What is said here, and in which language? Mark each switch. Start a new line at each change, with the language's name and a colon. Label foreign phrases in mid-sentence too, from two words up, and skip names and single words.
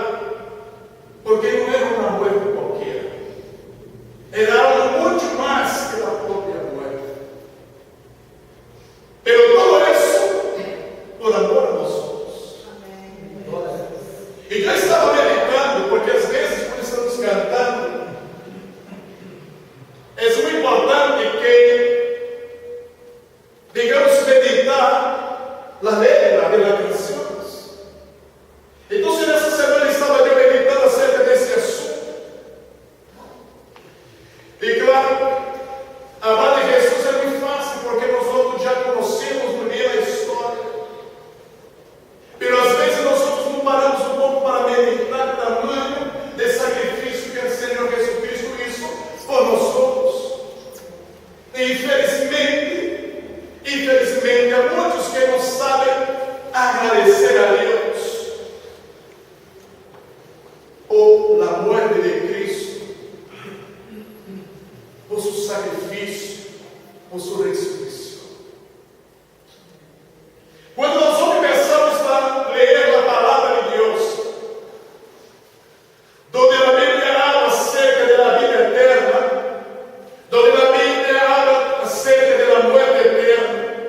Spanish: Porque no era una muerte cualquiera. Era algo mucho más que la propia muerte. Pero todo eso por amor a nosotros. Y yo estaba meditando, porque
Portuguese: às vezes quando estamos cantando,
Spanish: es muy importante que digamos meditar la letra de las canciones.
Portuguese: Entonces nessa semana estava eu meditando acerca desse assunto. E claro, amar de Jesus é muito fácil, porque nós outros já conhecemos muito bem a história. Pero às vezes nós outros não paramos um pouco para meditar o tamanho de sacrifício que o Senhor Jesucristo hizo por nós outros. E infelizmente, há muitos que não sabem agradecer a Deus
Spanish: por la muerte de Cristo, por su sacrificio, por su resurrección. Cuando nosotros empezamos a leer la palabra de Dios, donde la Biblia habla acerca de la vida eterna, donde la Biblia habla acerca de la muerte eterna,